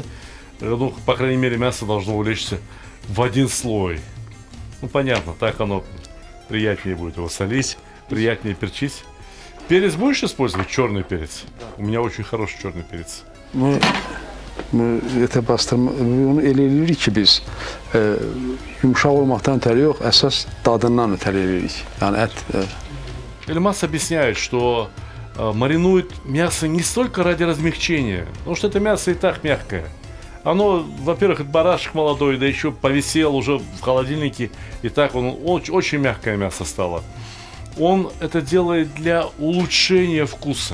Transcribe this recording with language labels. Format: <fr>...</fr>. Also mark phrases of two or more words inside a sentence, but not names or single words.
<ru>Ну, по крайней мере, мясо должно улечься в один слой. Ну, понятно, так оно приятнее будет его солить, приятнее перчить. Перец будешь использовать? Черный перец? Да. У меня очень хороший черный перец.</ru> <az>Это bastırma, onu elə eləyirik ki biz yumuşaq olmaqdan ötəri yox, əsas dadından ötəri eləyirik. Yəni ət.</az> <ru>Эльмаз объясняет, что маринует мясо не столько ради размягчения, потому что это мясо и так мягкое. Оно, во-первых, это барашек молодой, да еще повисел уже в холодильнике, и так он очень мягкое мясо стало. Он это делает для улучшения вкуса.</ru>